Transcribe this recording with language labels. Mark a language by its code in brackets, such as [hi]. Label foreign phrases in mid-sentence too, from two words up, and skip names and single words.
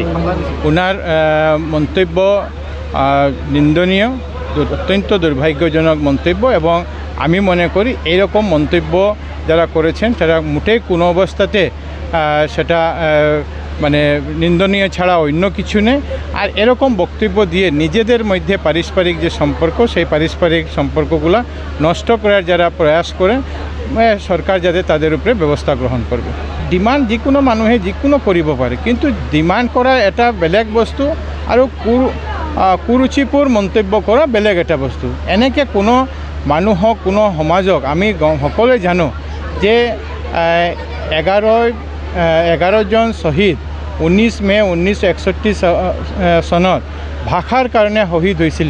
[bn] ওনার মন্তব্য নিন্দনীয়, অত্যন্ত দুর্ভাগ্যজনক মন্তব্য, এবং আমি মনে করি এইরকম মন্তব্য যারা করেছেন তারা মোটেই কোনো অবস্থাতে সেটা মানে নিন্দনীয় ছাড়া অন্য কিছু নেই। আর এরকম বক্তব্য দিয়ে নিজেদের মধ্যে পারস্পরিক যে সম্পর্ক, সেই পারস্পরিক সম্পর্কগুলো নষ্ট করার যারা প্রয়াস করে, সরকার যাতে তাদের উপরে ব্যবস্থা গ্রহণ করবে। [as] ডিমান্ড যিকোনো মানুহে যিকোনো কৰিব পাৰে, কিন্তু ডিমান্ড কৰা এটা বেলেগ বস্তু আৰু কুৰুচিপুৰ মন্তব্য কৰা বেলেগ এটা বস্তু। এনেকৈ কোনো মানুহক, কোনো সমাজক আমি সকলোৱে জানো যে 11 জন শ্বহীদ 19 মে 1961 চনত ভাষাৰ কাৰণে শহীদ হৈছিলে।